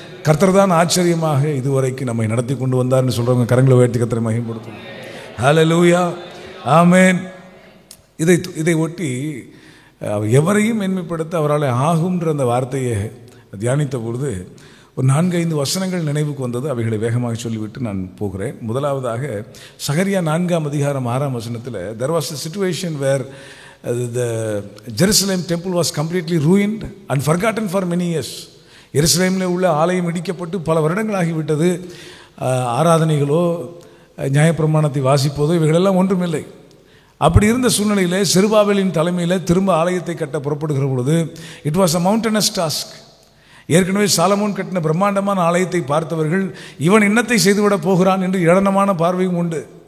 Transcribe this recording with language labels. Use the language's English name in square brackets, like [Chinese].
[Tamil] கர்த்தர் தான் ஆச்சரியமாக இதுவரைக்கும் நம்மை நடத்தி கொண்டு வந்தார்னு சொல்கிறவங்க கரங்களை உயர்த்தி கர்த்தரை மகிமைப்படுத்தும். ஹல்லேலூயா ஆமேன். இதை ஒட்டி எவரையும் மேன்மைப்படுத்த அவரால் ஆகும்ன்ற அந்த வார்த்தையை தியானித்த பொழுது ஒரு 4-5 வசனங்கள் நினைவுக்கு வந்தது. அவைகளை வேகமாக சொல்லிவிட்டு நான் போகிறேன். முதலாவதாக சகரியா 4ஆம் அதிகாரம் 6ஆம் வசனத்தில் [English] there was a situation where the Jerusalem temple was completely ruined and forgotten for many years. [Tamil] எருசலேமில் உள்ள ஆலயம் இடிக்கப்பட்டு பல வருடங்களாகிவிட்டது. ஆராதனைகளோ நியாயப்பிரமாணத்தை வாசிப்பதோ இவைகளெல்லாம் ஒன்றுமில்லை. அப்படி இருந்த சூழ்நிலையில் செருபாபேலின் தலைமையில் திரும்ப ஆலயத்தை கட்ட புறப்படுகிற பொழுது [English] It was a mountainous task. [Tamil] ஏற்கனவே சாலமோன் கட்டின பிரம்மாண்டமான ஆலயத்தை பார்த்தவர்கள் இவன் இன்னத்தை செய்துவிட போகிறான் என்று ஏளனமான பார்வையும் உண்டு.